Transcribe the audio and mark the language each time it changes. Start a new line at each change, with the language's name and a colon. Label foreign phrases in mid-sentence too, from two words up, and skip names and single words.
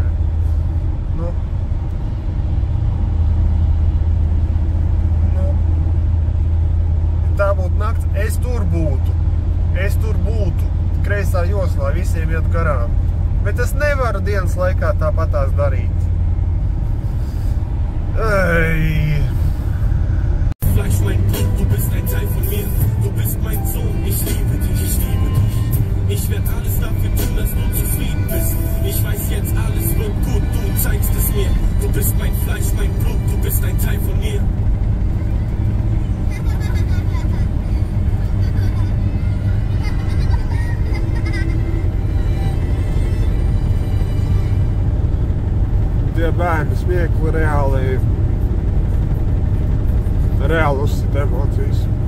Latvian: Nu, tā būtu nakts, es tur būtu, kreisā joslā, visiem iet garām. Bet es nevaru dienas laikā tāpatās darīt. Ei!
German: Fleisch, mein Blut, du bist ein Teil von mir. Du bist mein Sohn, ich liebe dich, ich liebe dich. Ich werde alles dafür tun, dass du zufrieden bist. Ich weiß jetzt, alles wird gut, du zeigst es mir. Du bist mein Fleisch, mein Blut, du bist ein Teil von mir.
Latvian: Tie bērni smiekli reāli uzsit emocijas.